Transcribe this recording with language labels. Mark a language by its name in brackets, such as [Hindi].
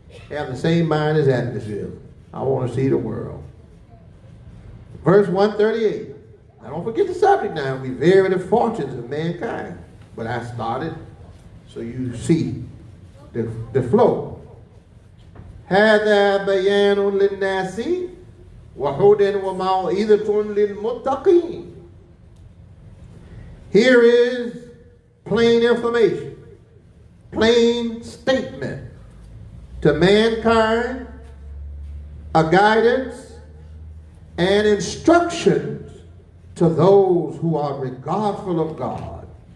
[English] Have the same mind as atmosphere. I want to see the world. Verse 138. Now don't forget the subject now. We vary the fortunes of mankind. But I started so you see the flow. [Arabic] هذا بيان للناس وهدى وموعظة للمتقين. [English] Here is plain information, plain statement to mankind, a guidance and instructions to those who are regardful of God.